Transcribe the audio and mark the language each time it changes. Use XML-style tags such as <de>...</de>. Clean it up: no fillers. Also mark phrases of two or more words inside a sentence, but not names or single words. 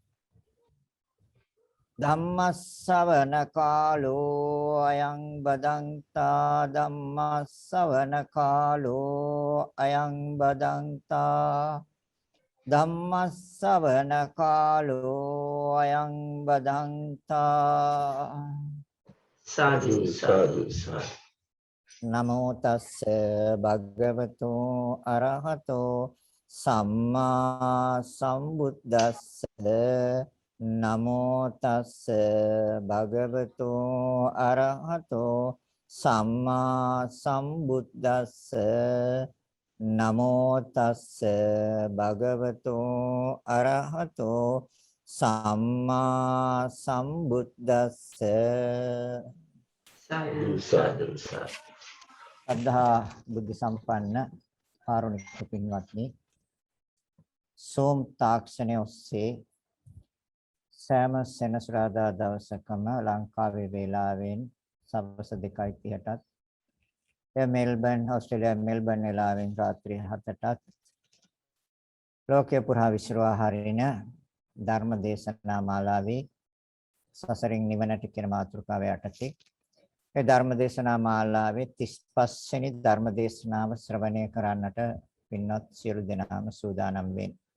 <pi>ධම්මස්සවන කාලෝ අයං බදන්තා ධම්මස්සවන කාලෝ අයං බදන්තා ධම්මස්සවන කාලෝ අයං බදන්තා සාදු සාදු සාදු නමෝ තස්ස භගවතු අරහතෝ සම්මා සම්බුද්දස්ස නමෝ තස්ස භගවතු අරහතෝ සම්මා සම්බුද්දස්ස නමෝ තස්ස භගවතු අරහතෝ සම්මා සම්බුද්දස්ස සාදු සාදු සාදු</pi> <si>අදහා බුද්ධ සම්පන්න කාරුණික පින්වත්නි සෝම් තාක්ෂණයේ ඔස්සේ සෑම සෙනසුරාදා දවසකම ලංකාවේ වේලාවෙන් සවස් 2:30ටත් මෙල්බන් ඕස්ට්‍රේලියාවේ මෙල්බන් වේලාවෙන් රාත්‍රී 7ටත් ලෝකේ පුරා විශ්වා හරින ධර්ම දේශනා මාලාවේ සසරින් නිවනට කියන මාතෘකාව යටතේ ඒ ධර්ම දේශනා මාලාවේ 35 වෙනි ධර්ම දේශනාව ශ්‍රවණය කරන්නට පින්වත් සියලු දෙනාම සූදානම් වෙන්නේ.</si>